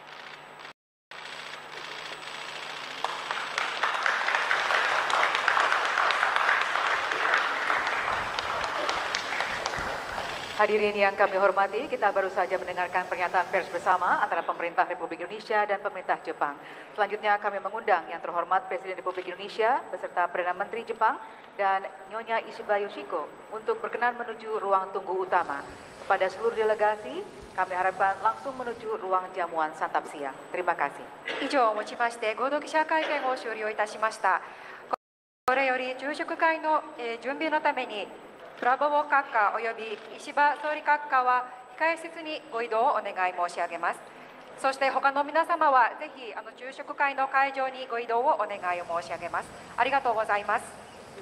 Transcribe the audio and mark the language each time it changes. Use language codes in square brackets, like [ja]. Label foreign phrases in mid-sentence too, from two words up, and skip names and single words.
[id] Hadirin yang kami hormati, kita baru saja mendengarkan pernyataan pers bersama antara pemerintah Republik Indonesia dan pemerintah Jepang. Selanjutnya kami mengundang yang terhormat Presiden Republik Indonesia beserta Perdana Menteri Jepang dan Nyonya Ishiba Yoshiko untuk berkenan menuju ruang tunggu utama. Kepada seluruh delegasi, kami harapkan langsung menuju ruang jamuan santap siang. Terima kasih. [ja] 以上をもちまして合同記者会見を終了いたしました。これより昼食会の準備のためにプラボボ閣下および石破総理閣下は控え室にご移動をお願い申し上げます。そして他の皆様はぜひ昼食会の会場にご移動をお願いを申し上げます。ありがとうございます。